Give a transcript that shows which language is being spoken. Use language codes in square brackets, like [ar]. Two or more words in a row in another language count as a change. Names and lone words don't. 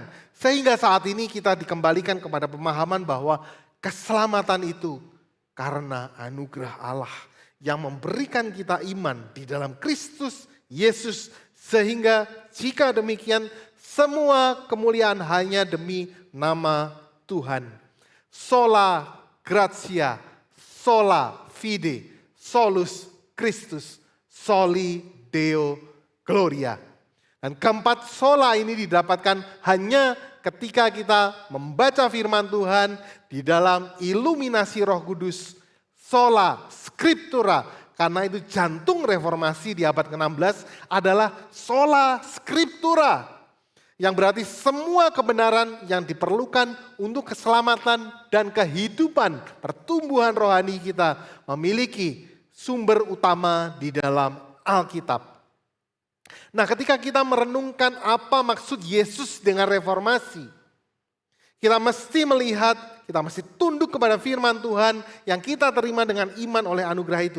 [id] Sehingga saat ini kita dikembalikan kepada pemahaman bahwa keselamatan itu karena anugerah Allah yang memberikan kita iman di dalam Kristus Yesus. Sehingga jika demikian semua kemuliaan hanya demi nama Tuhan. [la] Sola gratia, sola fide, solus Christus, soli Deo gloria. [id] Dan keempat sola ini didapatkan hanya ketika kita membaca firman Tuhan di dalam iluminasi Roh Kudus. [la] Sola scriptura, [id] karena itu jantung reformasi di abad ke-16 adalah [la] sola scriptura. [id] Yang berarti semua kebenaran yang diperlukan untuk keselamatan dan kehidupan pertumbuhan rohani kita memiliki sumber utama di dalam Alkitab. Nah, ketika kita merenungkan apa maksud Yesus dengan reformasi, kita mesti melihat, kita mesti tunduk kepada firman Tuhan yang kita terima dengan iman oleh anugerah itu.